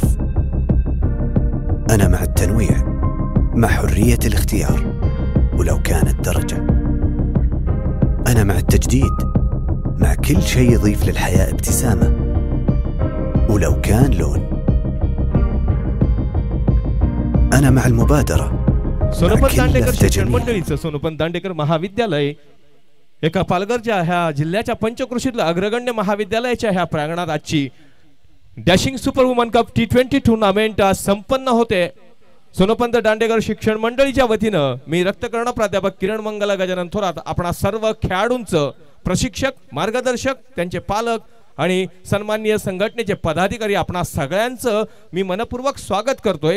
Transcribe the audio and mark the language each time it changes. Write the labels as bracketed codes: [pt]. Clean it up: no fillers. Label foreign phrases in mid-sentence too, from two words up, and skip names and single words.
[ar] أنا مع التنويع مع حرية الاختيار ولو كانت درجة. أنا مع التجديد مع كل شيء يضيف للحياة ابتسامة ولو كان لون. أنا مع المبادرة [mr] सोनोपंत दांडेकर शिक्षण मंडळीचं सोनोपंत दांडेकर महाविद्यालय एका पालघरच्या ह्या जिल्ह्याच्या पंचक्रोशीतल्या अग्रगण्य महाविद्यालयाच्या ह्या प्रांगणात आजची [en] Dashing Super Woman Cup T20 tournament [mr] संपन्न होते. सोनोपंत दांडेकर शिक्षण मंडळीच्या वतीनं मी रक्तकर्ण प्राध्यापक किरण मंगला गजानन थोरात आपणा सर्व खेळाडूंचं, प्रशिक्षक, मार्गदर्शक, त्यांचे पालक आणि सन्माननीय संघटनेचे पदाधिकारी आपणा सगळ्यांचं मी मनपूर्वक स्वागत करतोय.